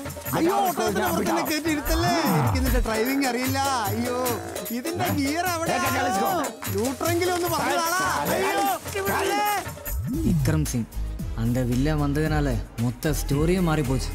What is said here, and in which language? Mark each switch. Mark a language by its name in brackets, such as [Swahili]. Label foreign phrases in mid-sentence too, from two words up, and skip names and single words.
[Malayalam] അയ്യോ ഓട്ടോത്തിന് കയറ്റി ഇരുത്തല്ലേ. എനിക്ക് ഇതിന്റെ ഡ്രൈവിംഗ് അറിയില്ല. അയ്യോ ഇതിന്റെ ഗിയർ അവിടെ ന്യൂട്രെങ്കിലും ഒന്ന് പറഞ്ഞാളാ. [Tamil] വിക്രം സിംഗ് அந்த வில்லன் வந்ததுனால மொத்த ஸ்டோரியும் மாறிப்போச்சு.